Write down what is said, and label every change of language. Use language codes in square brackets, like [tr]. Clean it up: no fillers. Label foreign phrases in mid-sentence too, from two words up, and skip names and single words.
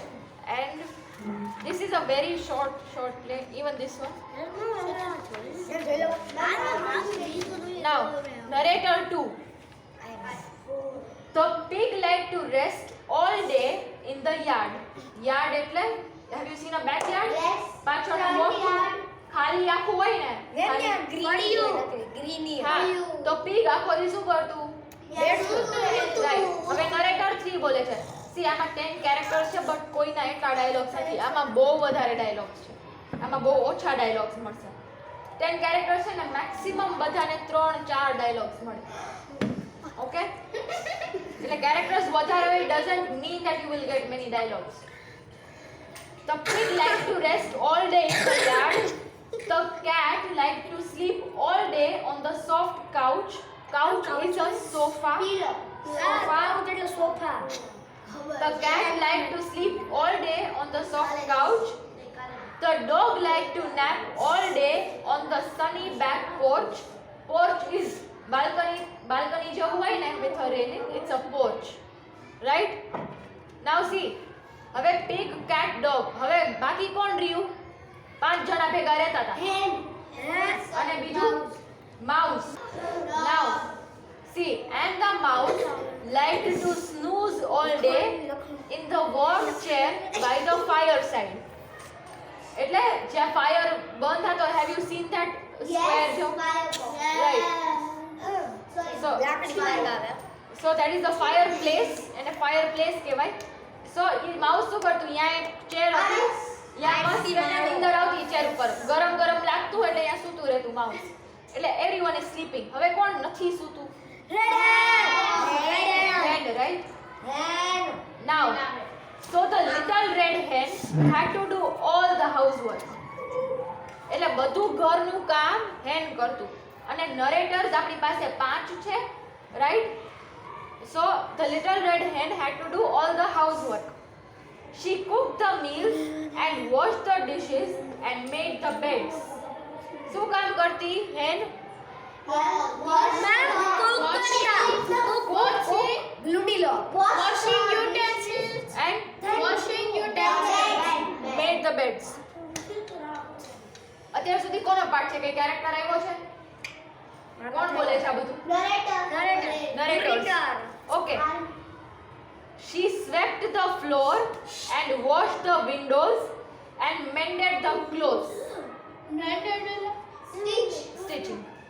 [en] And this is a very short play. Even this one. Now, narrator 2. The pig liked to rest all day in the yard. Yard એટલે have you seen a backyard? Yes. [gu] પાછળનું મોટું ખાલી આખું હોય ને [en] ગ્રીની [gu] હા તો pig આખો દી શું કરતું? રાઈટ. હવે નરેટર 3 બોલે છે. સી આમાં 10 કેરેક્ટર્સ છે બટ કોઈના એટલા ડાયલોગ્સ નથી. આમાં બહુ વધારે ડાયલોગ્સ છે. આમાં બહુ ઓછા ડાયલોગ્સ મળશે. 10 કેરેક્ટર્સ છે ને મેક્સિમમ બધાને 3-4 ડાયલોગ્સ મળે. ઓકે એટલે કેરેક્ટર્સ વધારે હોય [en] doesn't mean that you will get many dialogues. The pig liked to rest all day in the yard. The cat liked to sleep all day on the soft couch. Couch is a sofa. [gu] સોફા. [en] The cat liked to sleep all day on the soft couch. The dog liked to nap all day on the sunny back porch. Porch is balcony [hi] जो हुआ है ना [en] with a railing, it's a porch, right? Now see, હવે pig, cat, dog. [gu] હવે બાકી કોણ રહ્યું? 5 જણા ભેગા રહેતા હતા. અને બીજું mouse. [en] Now see, and the mouse liked to snooze all day in the warm chair by the fireside. [gu] એટલે જ્યાં ફાયર બંધ થતો, [en] have you seen that square જો? Right. So that is the fireplace and a fireplace કહેવાય. [gu] So એ માઉસ શું કરતું? અહીંયા એક ચેર હતી, અહીંયા મસ્તી અને નીંદર આવતી ચેર ઉપર, ગરમ લાગતું એટલે અહીંયા સૂતું રહેતું માઉસ. [en] એટલે everyone is sleeping. [gu] હવે કોણ નથી સૂતું? [en] Red, right? Now, so the little red hen had to do all the housework. [gu] એટલે બધું ઘરનું કામ હેન કરતું. અને નરેટર્સ આપણી પાસે 5 છે, [en] right? So the little red hen had to do all the housework. She cooked the meals and washed the dishes and made the beds. [gu] શું કામ કરતી hen? [en] Washing utensils and made the beds. [gu] અત્યાર સુધી કોનો પાર્ટ છે? કઈ કેરેક્ટર આવ્યો છે? કોણ બોલે છે આ બધું? [en] Narrator. Okay. She swept the floor and washed the windows and mended the clothes. Stitching.